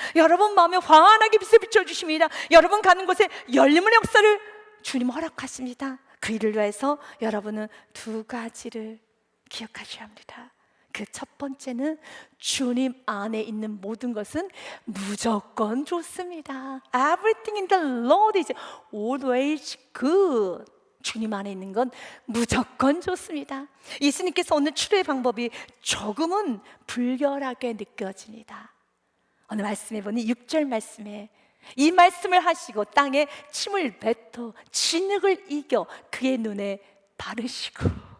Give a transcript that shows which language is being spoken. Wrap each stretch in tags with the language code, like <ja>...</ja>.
<ko>여러분 마음에 환하게 빛을 비춰주십니다. 여러분 가는 곳에 열림의 역사를 주님 허락하십니다. 그 일을 위해서 여러분은 2가지를 기억하셔야 합니다. 그 첫 번째는 주님 안에 있는 모든 것은 무조건 좋습니다.</ko> <en>Everything in the Lord is always good.</en> <ko>주님 안에 있는 건 무조건 좋습니다. 예수님께서 오늘 치료의 방법이 조금은 불결하게 느껴집니다. 오늘 말씀해 보니 6절 말씀에 이 말씀을 하시고 땅에 침을 뱉어 진흙을 이겨 그의 눈에 바르시고.</ko>